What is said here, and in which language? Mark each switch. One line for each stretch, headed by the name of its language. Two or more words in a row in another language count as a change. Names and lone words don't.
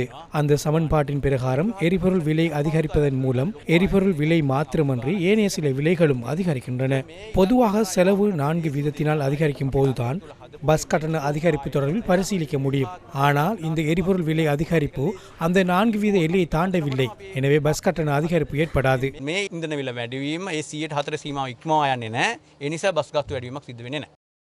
Tamil: அந்த சமன்பாட்டின் பிரகாரம் எரிபொருள் விலை அதிகரிப்பதன் மூலம் எரிபொருள் விலை மாத்திரமன்றி ஏனைய சில விலைகளும் அதிகரிக்கின்றன. பொதுவாக செலவு 4 வீதத்தினால் அதிகரிக்கும் போதுதான் பஸ் கட்டண அதிகரிப்பு தொடர்பில் பரிசீலிக்க முடியும். ஆனால் இந்த எரிபொருள் விலை அதிகரிப்பு அந்த 4 வீத எல்லையை தாண்டவில்லை. எனவே பஸ் கட்டண அதிகரிப்பு ஏற்படாது.
Sinhala: මේ ඉන්ධන විල වැඩිවීම ඒ 104 සීමාව ඉක්මවා යන්නේ නැහැ. ඒ නිසා බස් ගාස්තු වැඩිවීමක් සිදු වෙන්නේ නැහැ.